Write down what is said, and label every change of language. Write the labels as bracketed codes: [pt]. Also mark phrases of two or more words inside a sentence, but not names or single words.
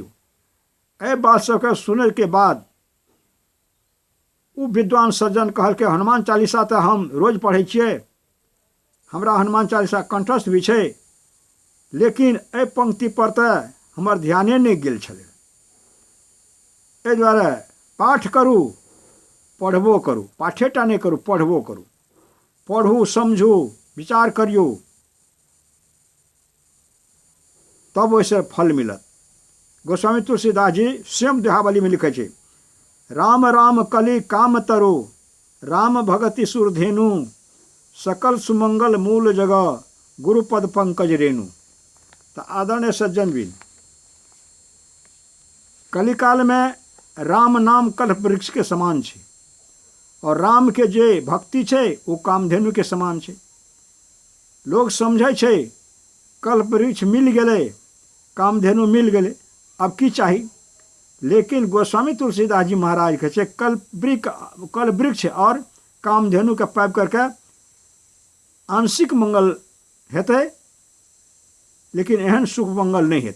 [mai] एहि बात सबके सुनै के बाद ओ विद्वान सज्जन कहलकै हनुमान चालीसा तऽ हम रोज पढ़ै छियै, हमरा हनुमान चालीसा कंठस्थ भी छै, लेकिन एहि पंक्ति पर तऽ हमर ध्याने नहि गेल छलै। एहि दुआरे पाठ करू, पढ़बो करू, पाठेटा नहि करू, पढ़बो करू। पढ़ू, समझू, विचार करियौ, तब ओहिसे फल मिलत। गोस्वामी तुलसीदास जी स्वयं दोहावली में लिखे छै, [awa] राम राम कलि काम तरो, राम भगति सुरधेनु, सकल सुमंगल मूल जगह, गुरुपद पंकज रेणु। [mai] तो आदरणीय सज्जन भी, कलिकाल में राम नाम कल्प वृक्ष के समान छै, और राम के जे भक्ति छै वो कामधेनु के समान छै। लोग समझै छै कल्प वृक्ष मिल गेलै, कामधेनु मिल गेलै, अब की चाही? लेकिन गोस्वामी तुलसीदास जी महाराज कहै छै कल्प वृक्ष और कामधेनु के पाबि करके आंशिक मंगल हेतै, लेकिन एहन शुभ मंगल नहीं हेतै।